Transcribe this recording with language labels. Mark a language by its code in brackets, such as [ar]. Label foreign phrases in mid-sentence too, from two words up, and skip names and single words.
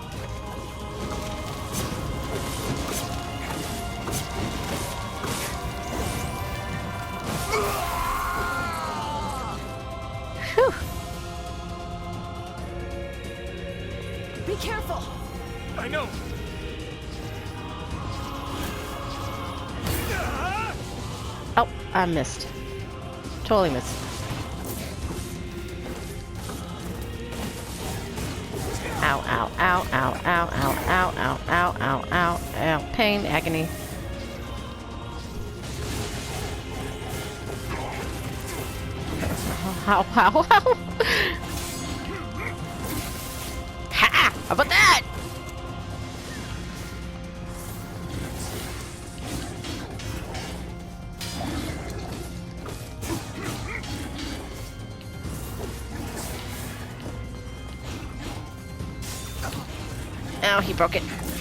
[en] Whew. Be careful! I know! Oh, I missed. Totally missed. Ow, ow, ow, ow, ow, ow, ow, ow, ow, ow, ow, ow. Pain, agony. Ow, ow, ow. Ha! How about that? Oh, he broke it.